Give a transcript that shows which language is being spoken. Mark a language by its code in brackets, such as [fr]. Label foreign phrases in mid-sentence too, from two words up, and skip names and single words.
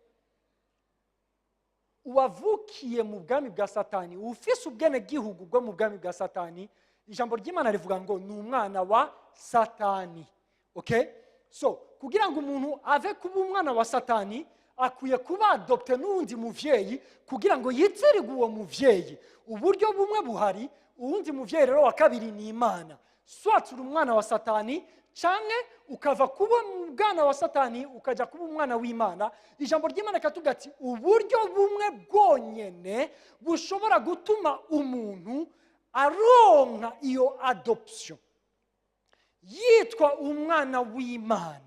[rn] Uwavukiye mu bwami bwa Satani, ufise ubwenegihugu bwo mu bwami bwa Satani, ijambo ry'Imana rivuga ngo ni umwana wa Satani. [en] Okay? So, [rn] kugira ngo umuntu ave kuba umwana wa Satani, akwiye kuba adopte n'undi muvyeyi kugira ngo yitirirwe uwo muvyeyi. Uburyo bumwe buhari, uwundi muvyeyi rero wa kabiri ni Imana. Swat uri umwana wa Satani, canke ukava kuba umwana wa Satani ukaja kuba umwana w'Imana. Ijambo ry'Imana katuga ati uburyo bumwe bwonyene bushobora gutuma umuntu aronka iyo adoption, yitwa umwana w'Imana.